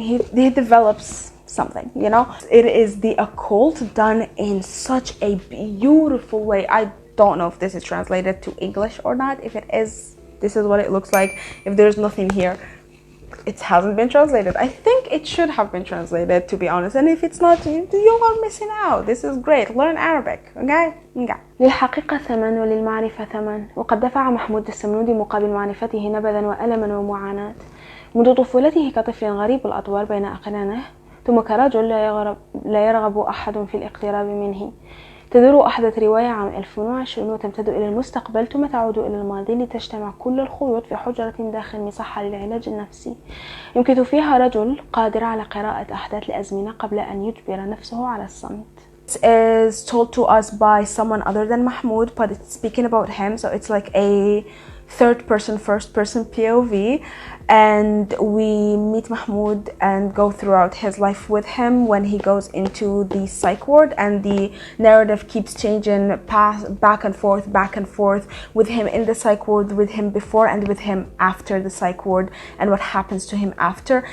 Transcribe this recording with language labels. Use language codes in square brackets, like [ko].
[en] He develops something, you know. It is the occult done in such a beautiful way. I don't know if this is translated to English or not. If it is, this is what it looks like. If there's nothing here, it hasn't been translated. I think it should have been translated, to be honest, and if it's not, you are missing out. This is great. Learn Arabic, okay? [ar] للحقيقة ثمن وللمعرفة ثمن، وقد دفع محمود السمنودي مقابل معرفته نبذا وألما ومعاناة منذ طفولته كطفل غريب الأطوار بين أقرانه، ثم كرجل لا يرغب أحد في الاقتراب منه. تدور أحدث رواية عام 2020 وتمتد إلى المستقبل، ثم تعود إلى الماضي لتجتمع كل الخيوط في حجرة داخل مصحة للعلاج النفسي. يمكث فيها رجل قادر على قراءة أحداث الأزمنة قبل أن يجبر نفسه على الصمت. [en] This is told to us by someone other than Mahmoud, but it's speaking about him, so it's like a third person, first person POV, and we meet Mahmoud and go throughout his life with him when he goes into the psych ward, and the narrative keeps changing back and forth with him in the psych ward, with him before and with him after the psych ward, and what happens to him after.